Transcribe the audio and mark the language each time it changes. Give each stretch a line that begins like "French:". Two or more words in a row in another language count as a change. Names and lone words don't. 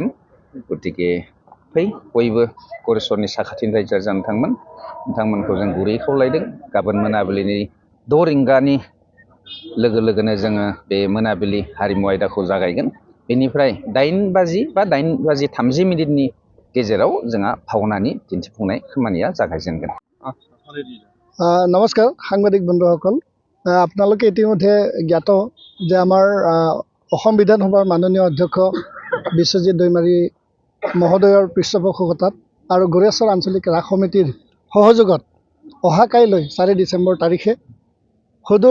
Bodo: गतिके फै बयबो गरेस्वरनि साखाथिनि रायजो राजा नोंथांमोनखौ जों गुरै खावलायदों। गाबोन मोनाबिलिनि 6 रिंगानि लोगो लोगोनो जोङो बे मोनाबिलि हारिमु आयदाखौ जागायगोन। बेनिफ्राय 8 बाजि बा 8:30 गेजेराव जोंहा भावनानि दिन्थिफुंनाय खामानिया जागायजेनगोन।
Assamese: নমস্কাৰ সাংবাদিক বন্ধুসকল, আপোনালোকে ইতিমধ্যে জ্ঞাত যে আমাৰ অসম বিধানসভাৰ মাননীয় অধ্যক্ষ বিশ্বজিৎ দৈমাৰী মহোদয়ৰ পৃষ্ঠপোষকতাত আৰু গৰেশ্বৰ আঞ্চলিক ৰাস সমিতিৰ সহযোগত অহা কাইলৈ 4 ডিচেম্বৰ তাৰিখে সুদূৰ